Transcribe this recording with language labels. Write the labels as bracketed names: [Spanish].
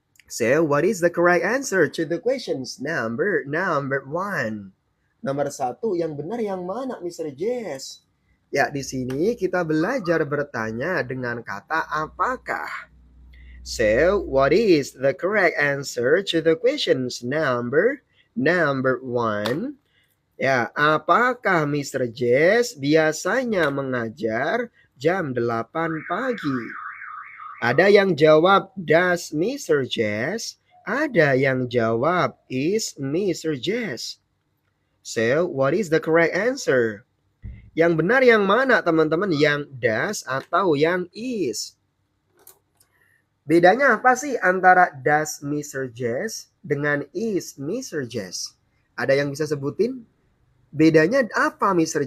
[English] So, what is the correct answer to the questions? Number 1. [Indonesian] Nomor 1 yang benar yang mana, Mr. Jess? Ya, di sini kita belajar bertanya dengan kata apakah. [English] So, what is the correct answer to the questions? Number 1. [Indonesian] Ya, apakah Mr. Jess biasanya mengajar jam 8 pagi? Ada yang jawab does Mr. Jess, ada yang jawab is Mr. Jess. [English] So, what is the correct answer? [Indonesian] Yang benar yang mana teman-teman? Yang does atau yang is? Bedanya apa sih antara does Mr. Jess dengan is Mr. Jess? Ada yang bisa sebutin? Bedanya apa Mr.